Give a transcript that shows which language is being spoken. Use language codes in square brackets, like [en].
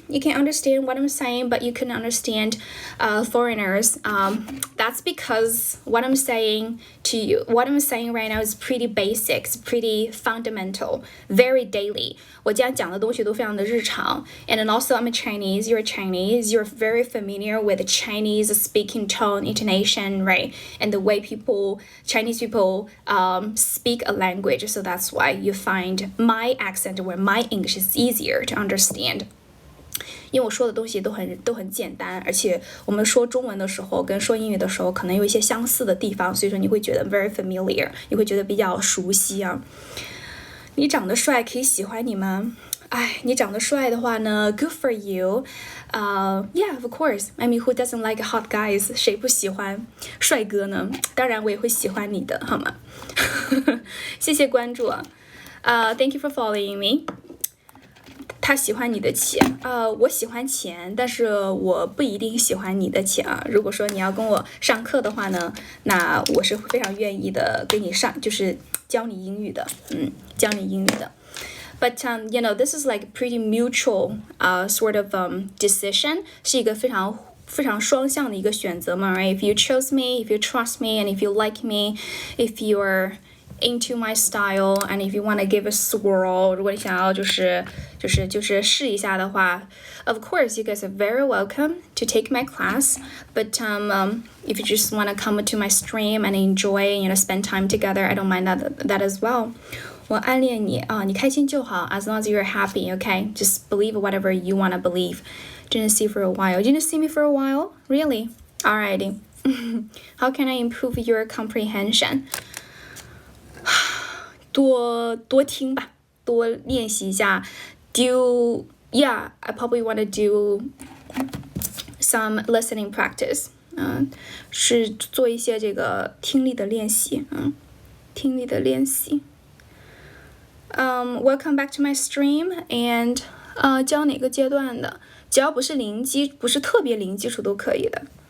[en] You can understand what I'm saying, but you couldn't understand foreigners. That's because what I'm saying right now is pretty basic, it's pretty fundamental, very daily. [zh] 我今天讲的东西都非常的日常。 [en] And then also I'm a Chinese, you're Chinese, you're very familiar with the Chinese speaking tone, intonation, right? And the way Chinese people speak a language. So that's why you find my accent or my English is easier to understand. [zh] 因为我说的东西都很简单，而且我们说中文的时候跟说英语的时候可能有一些相似的地方，所以说你会觉得 [en] very familiar， [zh] 你会觉得比较熟悉啊。你长得帅可以喜欢你吗？你长得帅的话呢 [en] good for you. Yeah, of course. I mean, who doesn't like hot guys? [zh] 谁不喜欢帅哥呢？当然我也会喜欢你的，好吗？谢谢关注啊。 [en] Thank you for following me. [zh] 他喜欢你的钱，我喜欢钱，但是我不一定喜欢你的钱啊。如果说你要跟我上课的话呢，那我是非常愿意的跟你上，就是教你英语的，教你英语的。 [en] But this is like pretty mutual sort of decision， [zh] 是一个非常双向的一个选择嘛 [en] ，right? If you chose me, if you trust me, and if you like me, if you're into my style, and if you want to give a swirl, [zh] 如果你想要就是试一下的话 [en] of course you guys are very welcome to take my class. But if you just want to come to my stream and enjoy, spend time together, I don't mind that as well. [zh] 我暗恋你啊，你开心就好 [en] as long as you're happy, okay? Just believe whatever you want to believe. Didn't see for a while. Didn't see me for a while? Really? Alrighty. How can I improve your comprehension? [zh] 多听吧，多练习一下。 [en] Yeah, I probably want to do some listening practice. [zh] 是做一些这个听力的练习，听力的练习。 [en] Welcome back to my stream, and [zh] 教哪个阶段的？只要不是特别零基础都可以的。